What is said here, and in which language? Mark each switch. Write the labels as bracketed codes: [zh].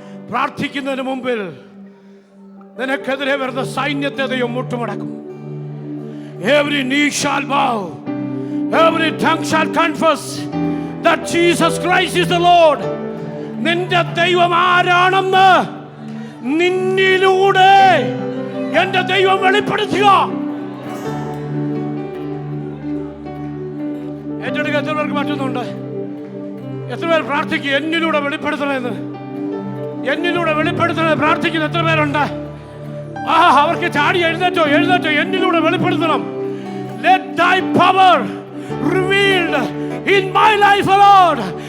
[ml] പ്രാർത്ഥിക്കുന്നതിന് മുമ്പിൽ നിനക്കെതിരെ വരുന്ന സൈന്യത്തെ ദൈവം മുട്ടുമടക്കും. [en] Every knee shall bow, every tongue shall confess that Jesus Christ is the Lord. [ml] നിന്റെ ദൈവം ആരാണെന്ന് നിന്നിലൂടെ എന്റെ ദൈവം വെളിപ്പെടുത്തുക. ഏറ്റെടുക്കുക. എത്ര പേർക്ക് പറ്റുന്നുണ്ട്? എത്ര പേർ പ്രാർത്ഥിക്കുക എന്നിലൂടെ വെളിപ്പെടുത്തണമെന്ന്? എന്നിലൂടെ വെളിപ്പെടുത്തണമെന്ന് പ്രാർത്ഥിക്കുന്ന എത്ര പേരുണ്ട്? അവർക്ക് ചാടി എഴുന്നേറ്റോ എന്നിലൂടെ വെളിപ്പെടുത്തണം. [en] Let thy power revealed in my life, Lord.